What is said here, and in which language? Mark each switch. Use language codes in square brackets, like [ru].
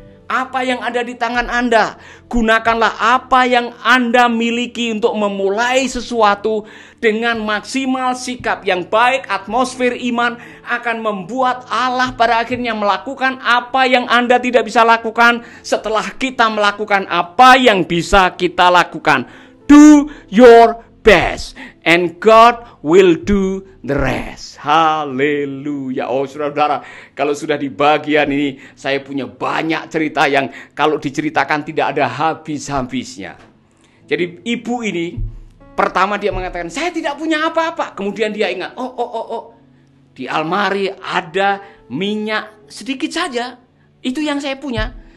[id] Apa yang ada di tangan Anda? Gunakanlah apa yang Anda miliki untuk memulai sesuatu dengan maksimal. Sikap yang baik, atmosfer iman akan membuat Allah pada akhirnya melakukan apa yang Anda tidak bisa lakukan setelah kita melakukan apa yang bisa kita lakukan. [en] Do your best and God will do the rest. [id] Haleluya. Oh saudara-saudara, kalau sudah di bagian ini saya punya banyak cerita yang kalau diceritakan tidak ada habis-habisnya. Jadi ibu ini pertama dia mengatakan, "Saya tidak punya apa-apa." Kemudian dia ingat, oh, di almari ada minyak sedikit saja. Itu yang saya punya.